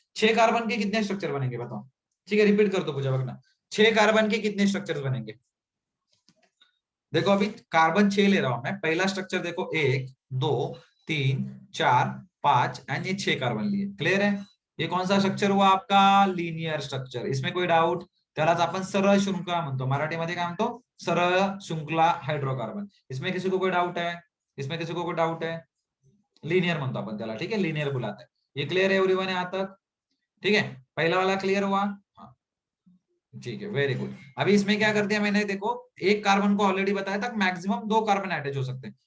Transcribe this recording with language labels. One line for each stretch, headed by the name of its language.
Hindi: 6 carbon के कितने structure बनेंगे बताओ? ठीक है, रिपीट कर दो पूजा वगैरह, 6 कार्बन के कितने स्ट्रक्चर बनेंगे? देखो अभी कार्बन 6 ले रहा हूं मैं, पहला स्ट्रक्चर देखो 1 2 3 4 5 एंड ये 6 कार्बन लिए। क्लियर है? ये कौन सा स्ट्रक्चर हुआ आपका? Linear structure. इसमें कोई डाउट?
Marathi: त्यालाच आपण सरळ श्रृंखला म्हणतो, मराठीमध्ये काय म्हणतो? सरळ श्रृंखला हायड्रोकार्बन।
Hindi: इसमें किसी को कोई डाउट है? इसमें किसी को कोई डाउट है?
Marathi: लिनियर म्हणतो आपण त्याला,
Hindi: ठीक है, लिनियर बुलाते हैं। ये क्लियर है एवरीवन यहाँ तक? ठीक है, पहला वाला क्लियर हुआ? हाँ ठीक है, वेरी गुड। अभी इसमें क्या कर दिया मैंने, देखो एक कार्बन को ऑलरेडी बताया था मैक्सिमम 2 कार्बन अटैच हो सकते हैं।